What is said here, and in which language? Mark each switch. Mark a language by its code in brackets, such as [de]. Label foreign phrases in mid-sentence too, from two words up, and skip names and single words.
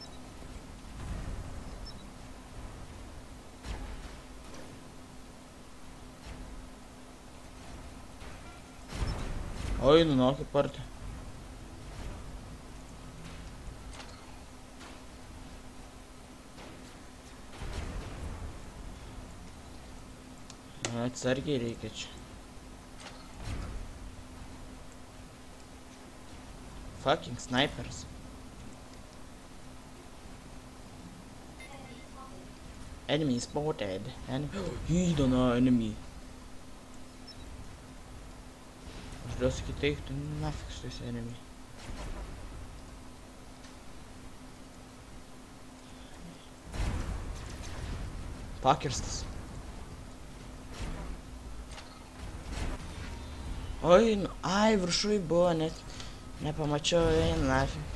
[lt] Oi, nu, kaip arti. Atsargiai reikia čia. [en] Fucking snipers. Enemy spotted. He's on our enemy. [lt] Aš dėl sakyti, eiktų nafik su tais enemy. Pakirstas. Oi, nu, ai, viršui buvo, net nepamačiau, eina nafik.